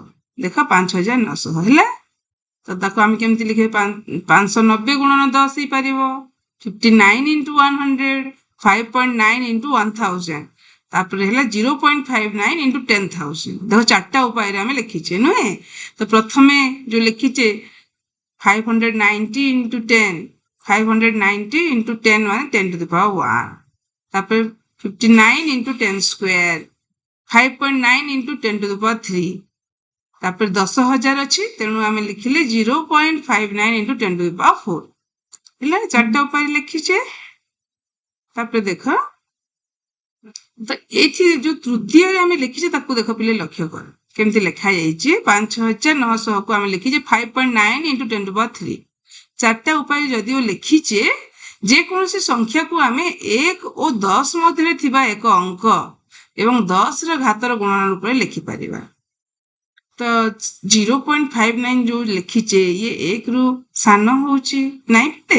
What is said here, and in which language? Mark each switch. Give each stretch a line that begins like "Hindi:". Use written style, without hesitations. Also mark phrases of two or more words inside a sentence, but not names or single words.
Odia: ଦେଖ 5900 ହେଲା। ତ ତାକୁ ଆମେ କେମିତି ଲେଖିବା? 590 ଗୁଣନ 10 ହେଇପାରିବ। 59 into 100, 5.9 into 1000। ତାପରେ ହେଲା 0.59 into 10,000। ଦେଖ 4ଟା ଉପାୟରେ ଆମେ ଲେଖିଛେ ନୁହେଁ? ତ ପ୍ରଥମେ ଯୋଉ ଲେଖିଛେ 590 into 10, 590 into 10 ମାନେ
English: 10 to the power 1।
Odia: ତାପରେ
English: 59 into 10 square, 5.9 into 10 to the power 3।
Odia: ତାପରେ 10,000 ଅଛି, ତେଣୁ ଆମେ ଲିଖିଲେ 0.59 into
English: 10 to the power 4
Odia: ହେଲା। 4ଟା ଉପାୟରେ ଲେଖିଛେ। ତାପରେ ଦେଖ ତ ଏଇଠି ଯୋଉ ତୃତୀୟରେ ଆମେ ଲେଖିଛେ ତାକୁ ଦେଖ ପିଲେ ଲକ୍ଷ୍ୟ କର କେମିତି ଲେଖାଯାଇଛି। 5900 କୁ ଆମେ ଲେଖିଛେ
English: 5.9 into 10 to the power 3।
Odia: 4ଟା ଉପାୟରେ ଯଦିଓ ଲେଖିଛେ, ଯେକୌଣସି ସଂଖ୍ୟାକୁ ଆମେ 1 ଓ 10 ମଧ୍ୟରେ ଥିବା ଏକ ଅଙ୍କ ଏବଂ 10ର ଘାତର ଗୁଣନ ରୂପରେ ଲେଖିପାରିବା। ତ 0.59 ଯୋଉ ଲେଖିଛେ ଇଏ 1 ରୁ ସାନ ହଉଛି ନାଇଁ ପିଲେ?